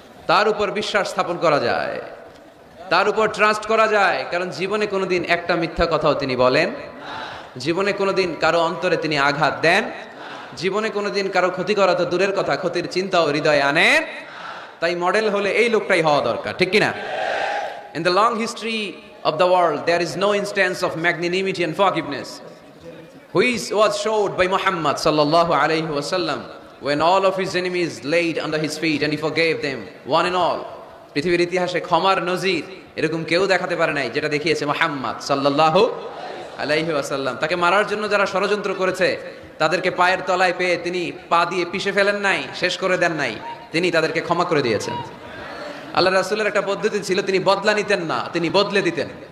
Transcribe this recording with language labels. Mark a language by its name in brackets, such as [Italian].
[Bangla] তার উপর বিশ্বাস স্থাপন করা যায়, তার উপর ট্রাস্ট করা যায়, কারণ জীবনে কোনোদিন একটা মিথ্যা কথাও তিনি বলেন, জীবনে কোনোদিন কারো অন্তরে তিনি আঘাত দেন, জীবনে কোনোদিন কারো ক্ষতি করা তো দূরের কথা, ক্ষতির চিন্তাও হৃদয়ে আনেন। তাই মডেল হলে এই লোকটাই হওয়া দরকার, ঠিক কিনা? [English] In the long history of the world there is no instance of magnanimity and forgiveness which was showed by Muhammad sallallahu alayhi wasallam when all of his enemies laid under his feet and he forgave them one and all. [Bangla] পৃথিবীর ইতিহাসে ক্ষমার নজির এরকম কেউ দেখাতে পারে নাই যেটা দেখিয়েছে মুহাম্মদ সাল্লাল্লাহু আলাইহি ওয়াসাল্লাম। তাকে মারার জন্য যারা ষড়যন্ত্র করেছে তাদেরকে পায়ের তলায় পেয়ে তিনি পা দিয়ে পিষে ফেলেন নাই, শেষ করে দেন নাই, তিনি তাদেরকে ক্ষমা করে দিয়েছেন। আল্লাহ রাসূলের একটা পদ্ধতি ছিল, তিনি বদলা নিতেন না, তিনি বদলে দিতেন।